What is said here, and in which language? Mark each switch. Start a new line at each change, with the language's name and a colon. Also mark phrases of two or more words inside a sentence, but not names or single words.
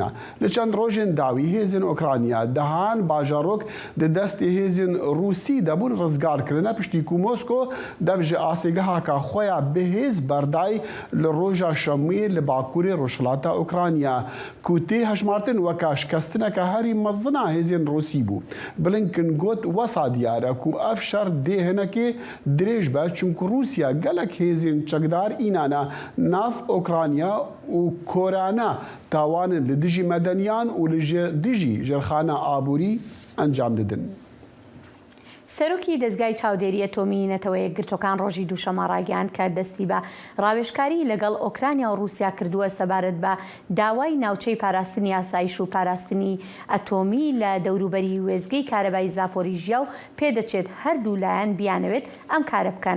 Kurdish: Li çend rojên dawî hêzên Ukrayna dehan bajarok di destê hêzên Rûsî debûn rizgar kirine piştî ku Mosko dev ji asêgeha ka xwe ya bihêz berdayî li roja şemiyê li bakurê Rojhilata Ukrayna ku tê hejmartin weka şikestineka herî mezina hêzên Rûsî bû. Blinken got wesa diyar e ku ev şer dê hinekê dirêj be çunku Rûsya gelek hêzên çekdar înane nav Ukrayna û Korane tawanên li dijî medeniyan û li dijî jirxana aborî
Central Kurdish: ئەنجام دەدن. سەرۆکی دەستگای چاودێری ئەتۆمی نەتەوە یەکگرتوەکان ڕۆژی دووشەمە ڕاگەیاند کە دەستی بە ڕاوێژکاری لەگەڵ ئۆکرانیا و رووسیا کردووە سەبارەت بە داوای ناوچەی پاراستنی ئاسایش و پاراستنی ئەتۆمی لە دەوروبەری وێزگەی کارەبای زاپۆریژیا و پێدەچێت هەردوو لایەن بیانەوێت ئەم کارە بکەن.